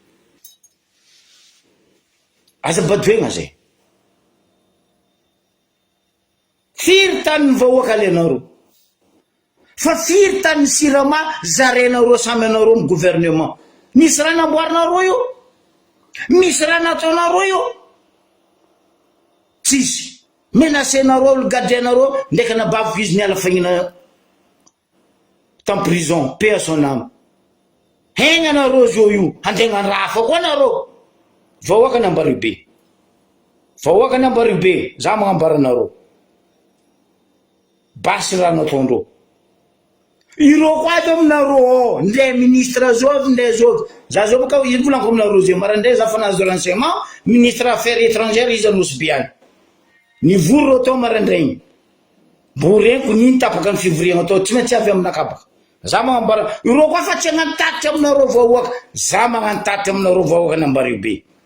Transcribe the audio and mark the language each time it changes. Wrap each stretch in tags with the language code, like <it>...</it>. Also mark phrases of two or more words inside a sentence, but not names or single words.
<mg>aza badoegna zay firy tany vahoaka alenareo fa firy tany sirama zarenareo samy anareo ny gouvernement misy raha namboarinareo io misy raha nataonareo io tsisy menacenareo olo gadrenareo ndraiky nabavy izy niala fagnina tam prison</mg> <fr>paix à son âme</fr> <mg>hegna anareo zao io handregna rafa koa anareo vahoaka Anambaribe vahoaka Anambaribe za magnambara anareo basy raha nataondreo irô koa ato aminareo ndray ministre zao ndray zao za zao boka izy volaniko aminareo zay marandray za fa nahazo</mg> <fr>renseignement ministre affaires étrangères</fr> <mg>izy anosy be agny nivory rô tao marandraigny mbo reniko niny tapaka ny fivoriagna atao tsy maintsy avy aminakabaka za magnambara irô koa fa tsy hagnano tatitra aminareo vahoaka za magnano tatitra aminareo vahoaka Anambaribe</mg>